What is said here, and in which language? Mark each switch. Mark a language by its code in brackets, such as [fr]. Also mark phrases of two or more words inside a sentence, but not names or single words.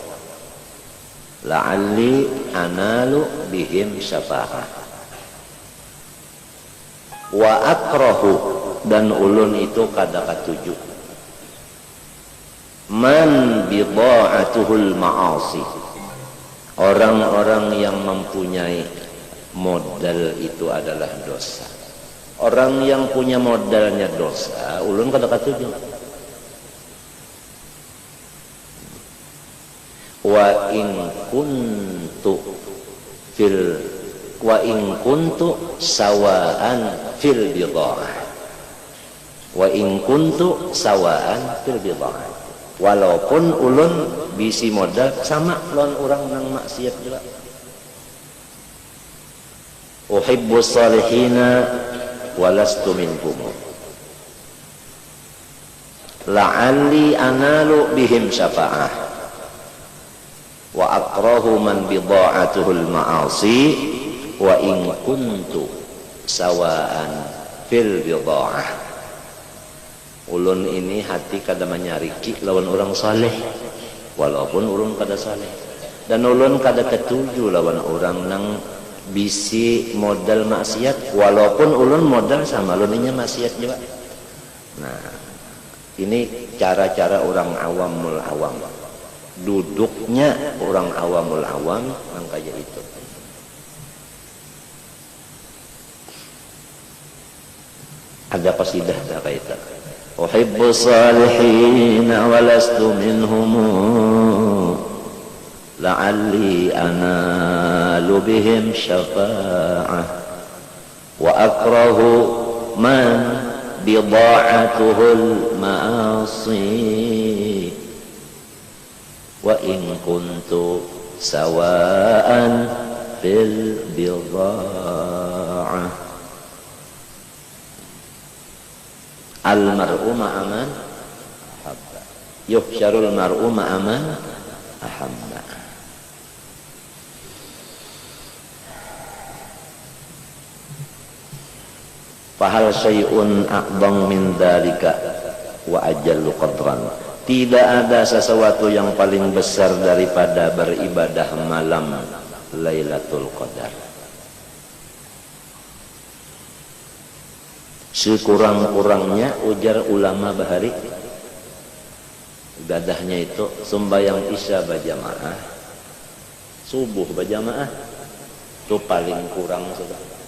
[ar] لعلي أنال بهم شفاعة وأكره, [bjn] dan ulun itu kada katuju [ar] من بضاعته المعاصي, [id] orang-orang yang mempunyai modal itu adalah dosa. [bjn] Orang yang punya modalnya dosa, ulun kada katuju. [ar] وإن كنت سواء في البضاعة وإن كنت سواء في البضاعة, [bjn] walaupun ulun bisi modal sama lawan orang nang maksiat juga. [ar] أحب الصالحين ولست منهم لعلي أنال بهم شفاعة وأكره من بضاعته المعاصي وإن كنت سواء في البضاعة. [bjn] Ulun ini hati kada manyariki lawan orang saleh, walaupun ulun kada saleh. Dan ulun kada ketuju lawan orang nang bisi modal maksiat, walaupun ulun modal sama ulunnya maksiat juga. Nah, ini cara-cara orang [ar] عوام العوام. [bjn] Duduknya orang [ar] عوام العوام [bjn] yang kayak itu. Ada qasidah dah kayak itu. [ar] أحب الصالحين ولست منهم لعلي أنال بهم شفاعة وأكره من بضاعته المعاصي وإن كنت سواء في البضاعة. المرء مع من أحب يحشر المرء مع من أحب. فهل شيء أعظم من ذلك وأجل قدرا. [id] Tidak ada sesuatu yang paling besar daripada beribadah malam Lailatul Qadar. [bjn] Sekurang-kurangnya ujar ulama bahari ibadahnya itu sembahyang isya berjamaah, subuh berjamaah, itu paling kurang sudah.